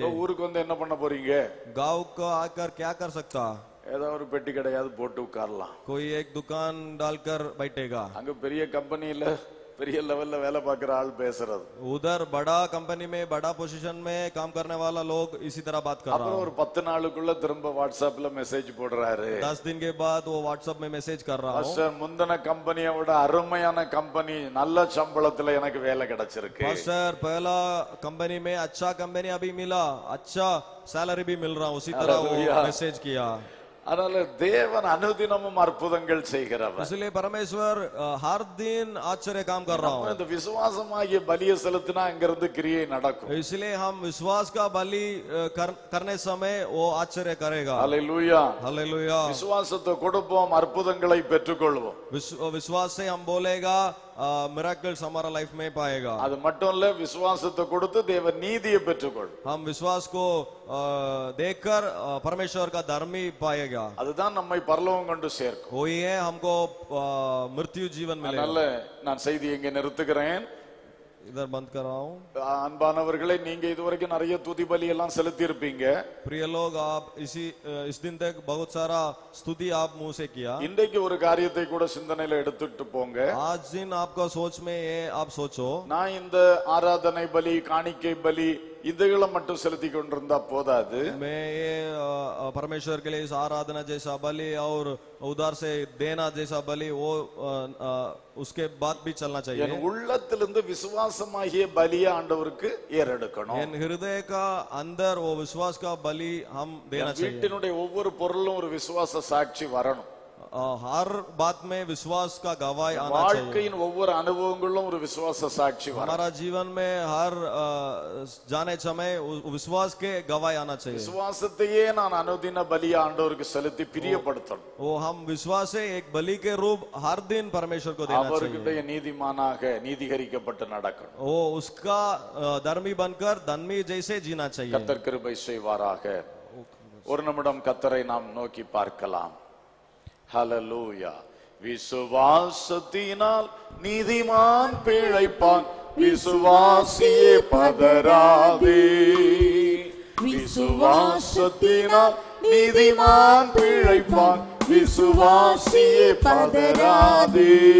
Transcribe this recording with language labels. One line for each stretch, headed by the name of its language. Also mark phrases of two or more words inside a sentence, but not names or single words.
Tamil: ஊருக்கு வந்து என்ன பண்ண போறீங்க?
Hindi: गांव को आकर क्या कर सकता.
Tamil: ஏதோ ஒரு பெட்டி கடையாவது போட்டு உட்காரலாம்.
Hindi: कोई एक दुकान डालकर बैठेगा.
Tamil: அங்க பெரிய கம்பெனில பெரிய லெவல்ல வேலை பார்க்குற ஆள் பேசுறது.
Hindi: उधर बड़ा कंपनी में बड़ा पोजीशन में काम करने वाला लोग इसी तरह बात कर रहा है.
Tamil: ஒரு 10 நாளுக்குள்ள திரும்ப வாட்ஸ்அப்ல மெசேஜ் போடுறாரு.
Hindi: 10 दिन के बाद वो व्हाट्सएप में मैसेज कर रहा हूं.
Tamil: மாஸ்டர் முந்தன கம்பெனியை விட அருமையான கம்பெனி நல்ல சம்பளத்துல எனக்கு வேலை கிடைச்சிருக்கு.
Hindi: मास्टर पहला कंपनी में अच्छा कंपनी अभी मिला, अच्छा सैलरी भी मिल रहा, उसी तरह वो मैसेज किया.
Tamil: அதனால தேவன் அனுதினமும் அற்புதங்கள் செய்கிறவர்.
Hindi: इसलिए परमेश्वर हर दिन आश्चर्य काम कर रहा हूं.
Tamil: இந்த விசுவாசமாகிய பலியை செலுத்தினா அங்கிருந்து கிரியை நடக்கும்.
Hindi: इसलिए हम विश्वास का बलि करने समय वो आश्चर्य करेगा. हालेलुया हालेलुया.
Tamil: விசுவாசத்தை கொடுப்போம், அற்புதங்களை பெற்றுக்கொள்வோம்.
Hindi: विश्वास से हम बोलेगा मिरेकल्स हमारा लाइफ में पाएगा.
Tamil: அது மட்டும் இல்ல, விசுவாசத்தை கொடுத்து தேவன் நீதியை பெற்றுக்கொள்.
Hindi: हम विश्वास को देखकर परमेश्वर का धर्मी पाएगा.
Tamil: அதுதான் நம்மை பரலோகம் கொண்டு சேர்க்கும்.
Hindi: वही है हमको मृत्यु जीवन मिलेगा.
Tamil: அதனால நான் செய்தி எங்க நிறுத்துகிறேன்.
Hindi: इधर बंद कर रहा हूं.
Tamil: அன்பானவர்களே, நீங்க இதுவரைக்கும் நிறைய துதி பலி எல்லாம் செலுத்தி இருப்பீங்க.
Hindi: प्रिय लोग, आप इस दिन तक बहुत सारा स्तुति आप मुंह से किया.
Tamil: இன்றைக்கு ஒரு காரியத்தை கூட சிந்தனையில எடுத்துட்டு போங்க.
Hindi: आज दिन आपका सोच में ये आप सोचो.
Tamil: நான் இந்த ஆராதனை பலி, காணிக்கை பலி இதுகளை மட்டும் செலுத்தி கொண்டிருந்தா போதாது.
Hindi: मैं ये परमेश्वर के लिए इस आराधना जैसा बलि और उधार से देना जैसा बलि वो उसके बाद भी चलना चाहिए.
Tamil: என் உள்ளத்திலிருந்து விசுவாசமாகிய பலியை ஆண்டவருக்கு ஏறெடுக்கணும்.
Hindi: என் हृदय का अंदर वो विश्वास का बलि हम देना चाहिए.
Tamil: வீட்டினுடைய ஒவ்வொரு பொருளும் ஒரு விசுவாச சாட்சி வரணும்.
Hindi: हर बात में विश्वास का गवाही आना चाहिए.
Tamil: வாழ்க்கையின் ஒவ்வொரு அனுபவங்களும் ஒரு விசுவாச சாட்சி வரணும்.
Hindi: हमारा जीवन में हर जाने समय विश्वास के गवाही आना चाहिए.
Tamil: விசுவாசத்தையே நான் அனுதின பலியை ஆண்டவருக்கு செலுத்தி பிரியப்படுத்தணும்.
Hindi: वो हम विश्वास से एक बलि के रूप हर दिन परमेश्वर को देना चाहिए.
Tamil: அவருடைய நீதிமானாக நீதிகரிக்கப்பட்டு நடக்கணும்.
Hindi: वो उसका धर्मी बनकर धर्मी जैसे जीना चाहिए.
Tamil: கர்த்தர் கிருபை செய்வாராக. ஒரு நிமிடம் கர்த்தரை நாம் நோக்கி பார்க்கலாம். ஹல்லேலூயா. விசுவாசத்தினால் நீதிமான் பிழைப்பான், விசுவாசியே பதறாதே. விசுவாசத்தினால் நீதிமான் பிழைப்பான், விசுவாசியே பதறாதே.